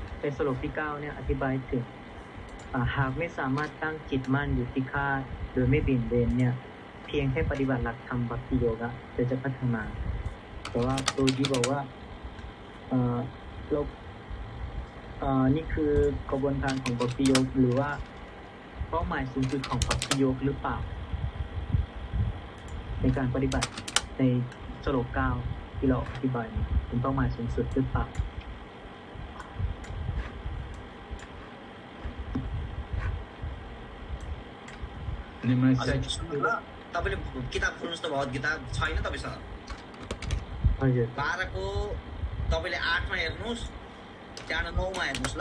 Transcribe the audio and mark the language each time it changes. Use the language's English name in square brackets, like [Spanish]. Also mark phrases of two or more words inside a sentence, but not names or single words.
[Thai] สโลกที่9เนี่ยอธิบายถึงหากไม่สามารถตั้งจิตมั่นอยู่ที่ข้าโดยไม่เบี่ยงเบนเนี่ยเพียงแค่ปฏิบัติหลักธรรมบัพติโยกะจะพัฒนาแต่ว่าโรจีบอกว่าเรานี่คือกระบวนการของบัพติโยกหรือว่าเป้าหมายสูงสุดของบัพติโยกหรือเปล่าในการปฏิบัติในสโลก9ที่เราอธิบายเป็นเป้าหมายสูงสุดหรือเปล่า [Nepali] तपाईँले किताब खोल्नुहोस् त भगवद्गीता छैन तपाईँसँग 12 को तपाईँले 8 मा हेर्नुहोस् त्यहाँ 9 मा हेर्नुहोस् ल